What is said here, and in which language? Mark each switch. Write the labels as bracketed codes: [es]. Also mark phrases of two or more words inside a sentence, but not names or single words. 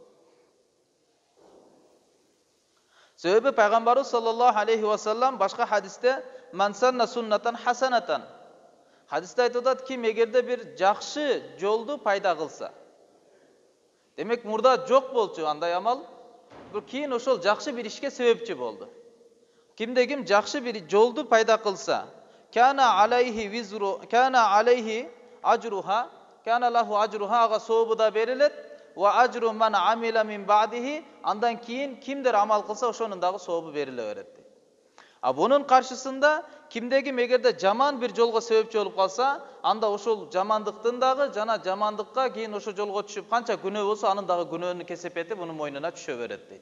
[ky] Себеби пайгамбарыбыз [ar] صلى الله عليه وسلم [ky] башка хадисте [ar] "من سن سنة حسنة." [ky] Хадисте айтып атат, ким эгерде бир жакшы жолду пайда кылса. Демек мурда жок болчу андай амал, бирок кийин ошол жакшы бир ишке себепчи болду. Кимде ким жакшы бир жолду пайда кылса, [ar] كان عليه أجرها، كان له أجرها, [ky] ага сообу да берилет, [ar] وأجر من عمل من بعده, [ky] андан кийин кимдер амал кылса ошонун дагы сообу бериле берет. А бунун каршысында кимде ким эгерде жаман бир жолго себепчи болуп калса, анда ошол жамандыктын дагы жана жамандыкка кийин ошол жолго түшүп канча күнөө болсо, анын дагы күнөөнүн кесепети мунун мойнуна түшө берет дейт.